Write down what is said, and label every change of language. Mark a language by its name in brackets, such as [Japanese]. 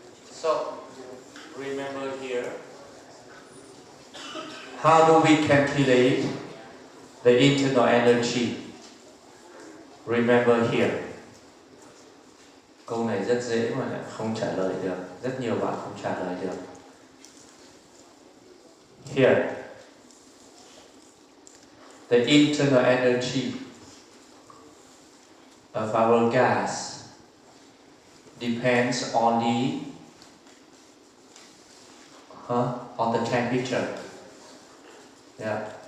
[English] So, remember here, how do we calculate the internal energy? Remember here. [Vietnamese] Câu này rất dễ mà lại không trả lời được. Rất nhiều bạn không trả lời được. [English] Here. The internal energy of our gas depends only on the temperature. Yeah.